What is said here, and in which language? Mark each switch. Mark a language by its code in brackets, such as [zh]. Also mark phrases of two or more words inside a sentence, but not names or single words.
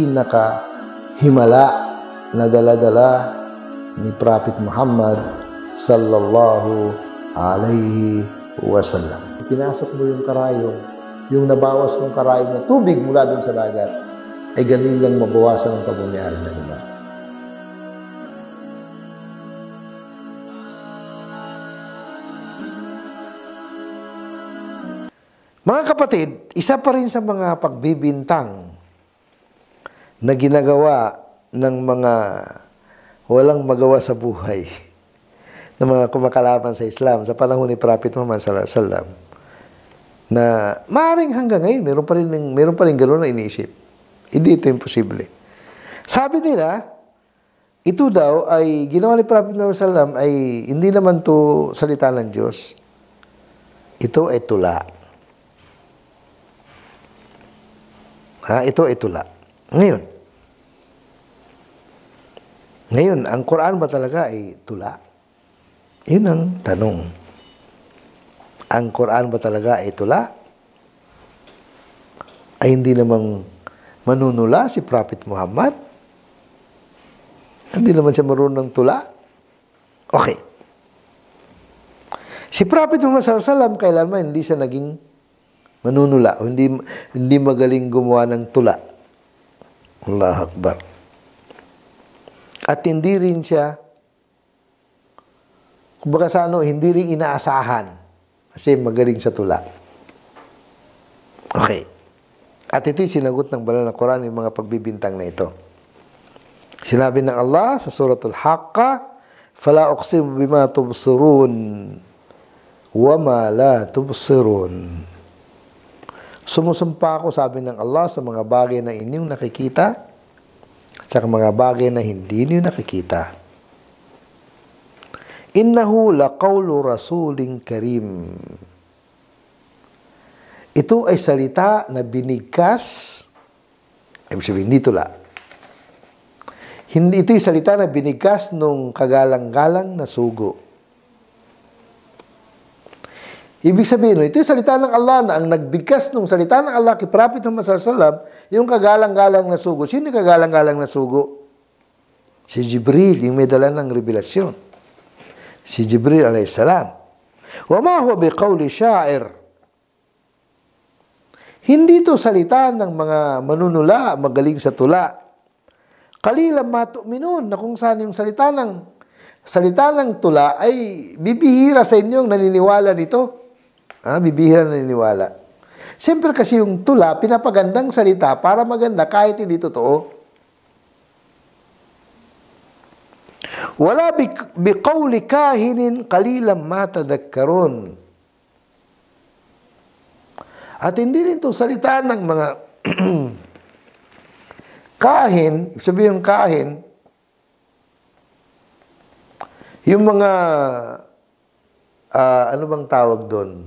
[tl] pinaka-himala na dala-dala ni Prophet Muhammad [ar] صلى الله عليه وسلم. [tl] Pinasok mo yung karayong, yung nabawas ng karayong na tubig mula dun sa dagat, ay ganun lang mabawasan ang pagmamayari ng iba. Mga kapatid, isa pa rin sa mga pagbibintang na ginagawa ng mga walang magawa sa buhay, ng mga kumakalaban sa Islam sa panahon ni Prophet Muhammad [ar] صلى الله عليه وسلم, [tl] na maaaring hanggang ngayon meron pa rin gano'n na iniisip. Hindi ito imposible. Sabi nila, ito daw ay ginawa ni Prophet Muhammad [ar] صلى الله عليه وسلم [tl] ay hindi naman to salita ng Diyos. Ito ay tula. Ito ay tula. Ngayon, ang Quran ba talaga ay tula? Yun ang tanong. Ang Quran ba talaga ay tula? Ay hindi namang manunula si Prophet Muhammad? Hindi naman siya marunong ng tula? Okay. Si Prophet Muhammad [ar] صلى الله عليه وسلم [tl] kailanman hindi siya naging manunula, hindi magaling gumawa ng tula. [ar] الله أكبر. [tl] At hindi rin siya, kumbaga sa hindi rin inaasahan kasi magaling sa tula. Okay. At ito'y sinagot ng banal na Quran yung mga pagbibintang na ito. Sinabi ng Allah sa Suratul Haqqah, [ar] "فلا أقسم بما تبصرون وما لا تبصرون." [tl] Sumusumpa ako, sabi ng Allah, sa mga bagay na inyong nakikita at sa mga bagay na hindi niyo nakikita. [ar] إنه لقول رسول كريم. [tl] Ito ay salita na binigkas, ibig sabihin, hindi tula. Ito'y salita na binigkas nung kagalang-galang na sugo. Ibig sabihin, ito yung salita ng Allah na ang nagbigkas ng salita ng Allah kay Prophet Muhammad [ar] صلى الله عليه وسلم, [tl] yung kagalang-galang na sugo. Sino yung kagalang-galang na sugo? Si Jibril, yung may dala ng revelasyon. si Jibril alayhisalam. [ar] وما هو بقول شاعر. [tl] Hindi ito salita ng mga manunula, magaling sa tula. [ar] قليلا ما تؤمنون, [tl] na kung saan yung salita ng tula ay bibihira sa inyong naniniwala nito. Bibihira naniniwala. Siyempre kasi yung tula, pinapagandang salita para maganda kahit hindi totoo. [ar] ولا بقول كاهن قليلا ما تذكرون. [tl] At hindi rin ito salita ng mga kahin, sabihin yung kahin, yung mga, ano bang tawag doon?